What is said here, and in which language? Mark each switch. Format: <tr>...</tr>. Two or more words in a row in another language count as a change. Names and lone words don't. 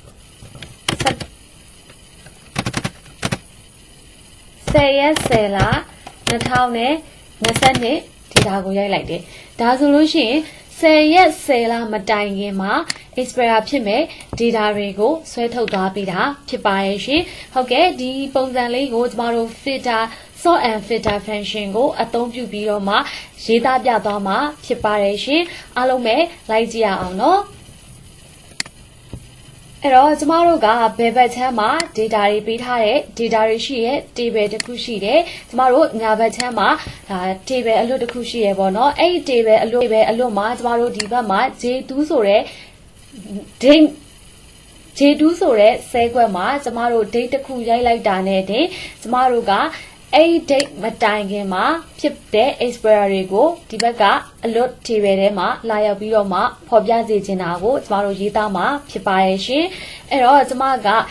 <my>10လ2022ဒီဒါကိုရိုက်လိုက်တယ်ဒါဆိုလို့ရှိရင်10ရက်10လမတိုင်ခင်မှာ expire ဖြစ်မဲ့ data တွေကိုဆွဲထုတ်သွားပေးတာဖြစ်ပါရဲ့ရှင်ဟုတ်ကဲ့ဒီပုံစံလေးကိုကျမတို့</my> <en>filter sort and filter function</en> <my>ကိုအသုံးပြုပြီးတော့မှရေးသားပြသွားမှာဖြစ်ပါတယ်ရှင်အားလုံးပဲလိုက်ကြည့်ရအောင်နော် အဲ့တော့ကျမတို့ကဘယ်ဘက်ချမ်းမှာ data တွေပေးထားတဲ့ data တွေရှိရဲ့ table တစ်ခုရှိတယ်ကျမတို့ ညာဘက်ချမ်းမှာဒါ table အလွတ်တစ်ခုရှိရပေါ့နော်အဲ့ဒီ table အလွတ်မှာကျမတို့ဒီဘက်မှာ J2 ဆိုတဲ့ date J2 ဆိုတဲ့ဆဲခွက်မှာကျမတို့ date တစ်ခုရိုက်လိုက်တာနဲ့တင်ကျမတို့ကအဲ့ date မတိုင်ခင်မှာဖြစ်တဲ့ expire တွေကိုဒီဘက်ကအလွတ် table ထဲမှာလာရောက်ပြီးတော့မှဖော်ပြစေချင်တာကိုကျမတို့ရေးသားမှာဖြစ်ပါရဲ့ရှင်အဲ့တော့ကျမက</my>